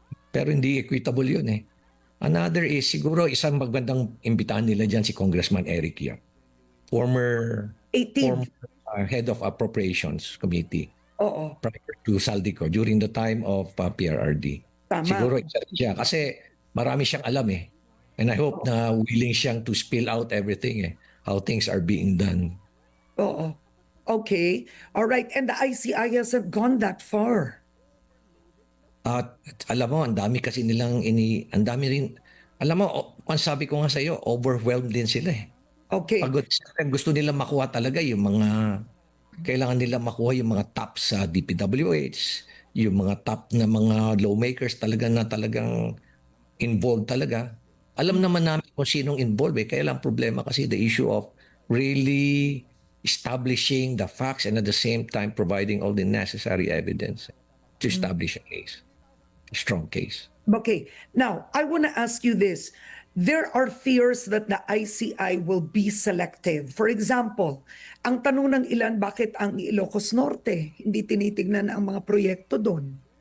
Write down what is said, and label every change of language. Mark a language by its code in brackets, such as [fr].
[tl] Pero hindi equitable yun eh. [en] Another is [tl] siguro isang magandang imbitahan nila dyan si Congressman Eric Yap. Former [en] 18th. head of appropriations committee [tl] Oo. [en] prior to Saldico during the time of PRRD. [tl] Tama. Siguro isa rin siya kasi marami siyang alam eh. And I hope na willing siyang [en] to spill out everything [tl] eh. [en] How things are being done. Oo. Okay. All right. And the ICI hasn't gone that far. [tl] At alam mo, ang dami kasi nilang ang dami rin, alam mo, ang sabi ko nga sa iyo, overwhelmed din sila eh. [en] Okay. [tl] Pagod sila, gusto nila makuha talaga yung mga, kailangan nila makuha yung mga top sa DPWH, yung mga top na mga lawmakers talaga na talagang involved talaga. Alam naman namin kung sinong involved eh, kaya lang problema kasi [en] the issue of really establishing the facts and at the same time providing all the necessary evidence to establish a case. Strong case. Okay. Now, I want to ask you this. There are fears that the ICI will be selective. For example, [tl] ang tanong ng ilan, bakit ang Ilocos Norte hindi tinitignan ang mga proyekto doon?